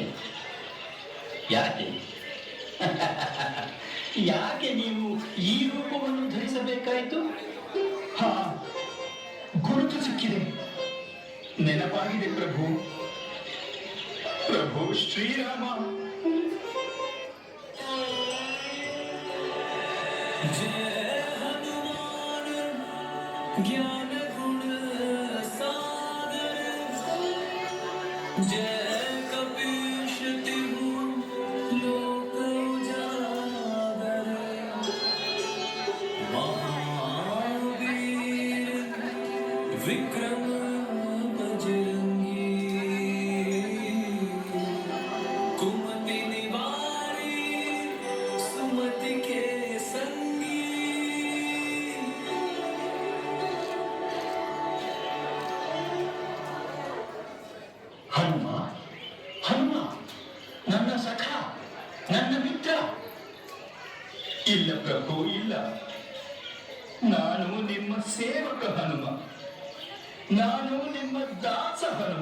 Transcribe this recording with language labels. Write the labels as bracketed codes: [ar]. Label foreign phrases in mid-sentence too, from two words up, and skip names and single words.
[kn] ಯಾಕೆ ಯಾಕೆ ನೀವು ಈ ರೂಪವನ್ನು ಧರಿಸಬೇಕಾಯಿತು? ಗುರುತು ಸಿಕ್ಕಿದೆ, ನೆನಪಾಗಿದೆ ಪ್ರಭು. ಪ್ರಭು ಶ್ರೀರಾಮ. [awa] ज्ञान गुण सागर जय कपीश तिहु लोक उजागर महावीर विक्रम बजरंगी कुमति निवारी सुमति के संगी [kn] ಹನುಮ, ಹನುಮ ನನ್ನ ಸಖ, ನನ್ನ ಮಿತ್ರ. ಇಲ್ಲ ಪ್ರಭು, ಇಲ್ಲ. ನಾನು ನಿಮ್ಮ ಸೇವಕ ಹನುಮ, ನಾನು ನಿಮ್ಮ ದಾಸ ಹನುಮ.